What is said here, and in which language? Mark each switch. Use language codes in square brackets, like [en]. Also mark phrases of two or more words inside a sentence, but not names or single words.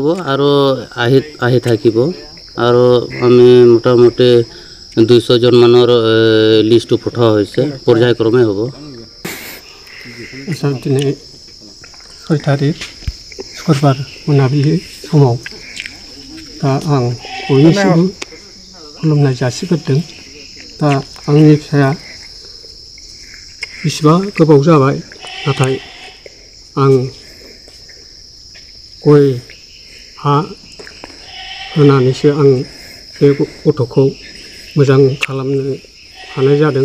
[as] আৰু আহি থাকিব। আৰু আমি মোটামুটি 200 জন মানৰ লিষ্টটো পঠোৱা হৈছে, পৰ্যায়ক্ৰমে হ'ব। [brx] दिनै 6 तारिख शुक्रबार मोनाबिलि समाव दा आं बयनिसिमबो खुलुमनाय जासिग्रोदों। दा आंनि फिसाया बेसेबा गोबाव जाबाय, नाथाय आं गय हा होनानैसो आं बे गथ'खौ मोजां खालामनो हानाय जादों।